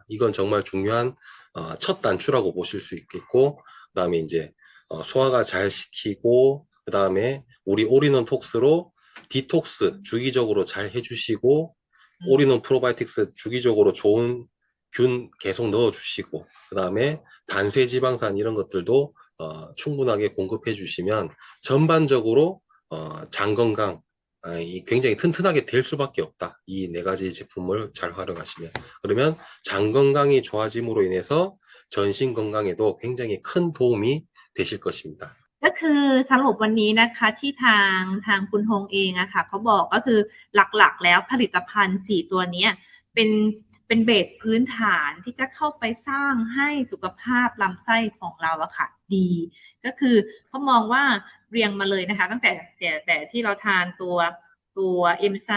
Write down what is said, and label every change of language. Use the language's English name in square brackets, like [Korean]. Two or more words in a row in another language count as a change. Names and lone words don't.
[Korean] 이건 정말 중요한 첫 단추라고 보실 수 있겠고, 그다음에 이제 소화가 잘 시키고, 그다음에 우리 올인원 톡스로 디톡스 주기적으로 잘 해주시고, 올인원 프로바이오틱스 주기적으로 좋은 균 계속 넣어주시고, 그다음에 단쇄 지방산 이런 것들도 충분하게 공급해 주시면 전반적으로 장 건강 굉장히 튼튼하게 될 수밖에 없다. 이 네 가지 제품을 잘 활용하시면. 그러면 장 건강이 좋아짐으로 인해서 전신 건강에도 굉장히 큰 도움이 되실 것입니다. [Thai] ก็คือสรุปวันนี้นะคะที่ทางคุณฮงเองอะค่ะเขาบอกก็คือหลักๆแล้วผลิตภัณฑ์4ตัวนี้เป็นเบสพื้นฐานที่จะเข้าไปสร้างให้สุขภาพลำไส้ของเราอะค่ะดีก็คือเขามองว่าเรียงมาเลยนะคะตั้งแต่ที่เราทานตัวเอนไซ